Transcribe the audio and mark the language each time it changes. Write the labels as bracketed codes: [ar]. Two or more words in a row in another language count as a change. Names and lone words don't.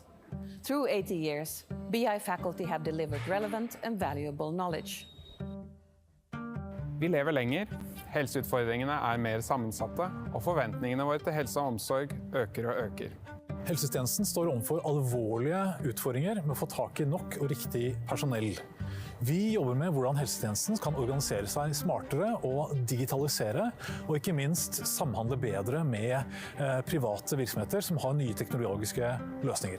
[en] Through 80 years, BI faculty have delivered relevant and valuable knowledge. [no] Vi lever lenger, helseutfordringene mer sammensatte, og forventningene våre til helse og omsorg øker og øker. Helsetjenesten står overfor alvorlige utfordringer med å få tak i nok og riktig personell. Vi jobber med hvordan helsetjenesten kan organisere seg smartere og digitalisere, og ikke minst samhandle bedre med private virksomheter som har nye teknologiske løsninger.